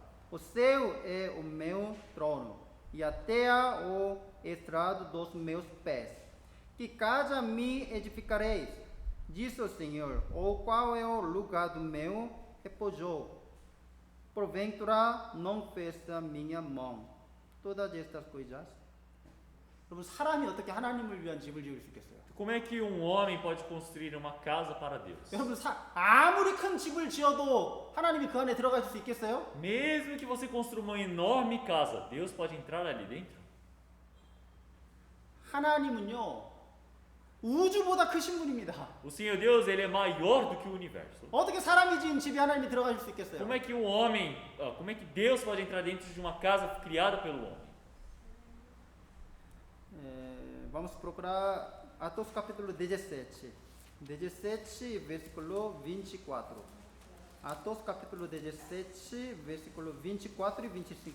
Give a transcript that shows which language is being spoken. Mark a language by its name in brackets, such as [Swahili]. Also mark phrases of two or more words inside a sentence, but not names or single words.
[Portuguese] O céu é o meu trono, e a terra o estrado dos meus pés. Que casa me edificareis? Diz o Senhor, ou qual é o lugar do meu repouso? Porventura não fez a minha mão todas estas coisas? [Korean] 여러분, 사람이 어떻게 하나님을 위한 집을 지을 수 있겠어요? [Portuguese] Como é que um homem pode construir uma casa para Deus? [Korean] 여러분, 아무리 큰 집을 지어도 하나님이 그 안에 들어가실 수 있겠어요? [Portuguese] Mesmo que você construa uma enorme casa, Deus pode entrar ali dentro? [Korean] 하나님은요, 우주보다 크신 분입니다. [Portuguese] O Senhor Deus, ele é maior do que o universo. [Korean] 어떻게 사람이 지은 집에 하나님이 들어가실 수 있겠어요? [Portuguese] Como é que um homem, como é que Deus pode entrar dentro de uma casa criada pelo homem? Vamos procurar Atos capítulo 17. 17, versículo 24. Atos capítulo 17, versículo 24 e 25.